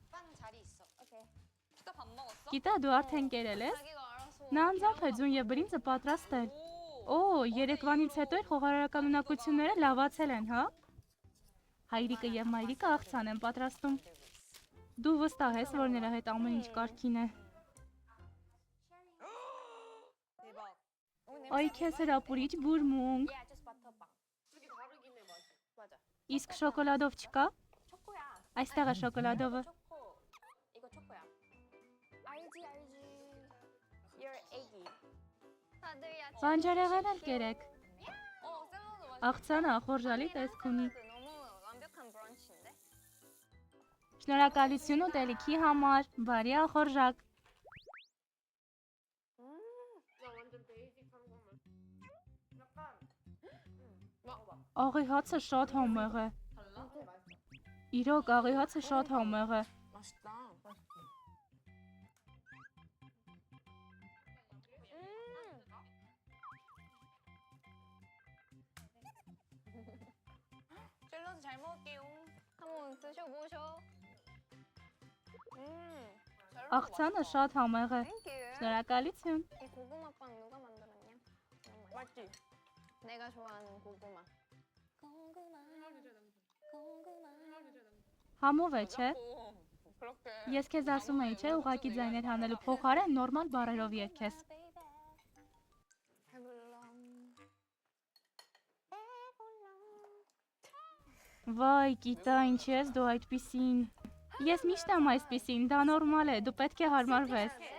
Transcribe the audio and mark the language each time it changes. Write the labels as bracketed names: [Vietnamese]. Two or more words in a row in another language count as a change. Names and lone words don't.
[Armenian] Գիտա, դու արդեն կերել ես։ Նա անձամբ է ձուն և բրինձը պատրաստել։ Օ, երեկվանից հետո իր խոհարարական ունակությունները լավացել են, հա։ Հայրիկը և մայրիկը աղցան են պատրաստում։ Դու վստահ ես, որ նրա հետ ամեն ինչ կարգին է։ Այ քեզ հրապուրիչ բուրմունք։ [English] Yeah, just butter빵. [Korean] 되게 다르긴 해 맛이. 맞아. [Armenian] Իսկ շոկոլադով չկա։ [Korean] 초코야. [Armenian] Այստեղ է շոկոլադովը։ [Korean] 초코. 이거 초코야. 알지. [English] You're eggy. [Korean] 다들 야채. [Armenian] Բանջարեղեն էլ կերեք։ [Korean] 샐러드 맛있어. [Armenian] Աղցանը ախորժալի տեսք ունի։ [Korean] 너무 완벽한 브런치인데? [Armenian] Շնորհակալություն ուտելիքի համար, բարի ախորժակ։ [Korean] 나 완전 베이직한 것만. 약간. 먹어봐. [Armenian] Աղի հացը շատ համեղ է։ [Korean] 달라? 맛있어. [Armenian] Իրոք աղի հացը շատ համեղ է։ [Korean] 맛있다. 샐러드 잘 먹을게요. 한번 드셔보셔. [Armenian] Աղցանը շատ համեղ է։ [English] Thank you. [Armenian] Շնորհակալություն։ [Korean] 이 고구마빵 누가 만들었냐? 너무 맛있어. 맛있지? 내가 좋아하는 고구마. [Armenian] Համով է, չէ։ [Korean] 그렇게. [Armenian] Ես քեզ ասում էի, չէ, ուղակի ձայներ հանելու փոխարեն նորմալ բառերով երգես։ Վայ, գիտա, ինչ ես դու այդպիսին։ Ես միշտ եմ այսպիսին, դա նորմալ է, դու պետք է հարմարվես։